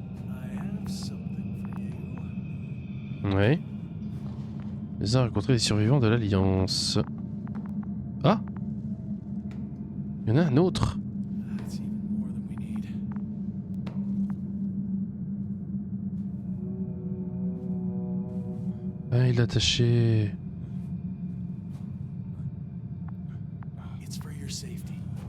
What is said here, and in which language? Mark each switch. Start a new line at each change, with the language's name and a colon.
English: I have something for you.
French: Ouais. Les uns rencontré les survivants de l'Alliance. Ah! Il y en a un autre.
English: That's even more than we need.
French: Ah, il est attaché.
English: It's for your safety.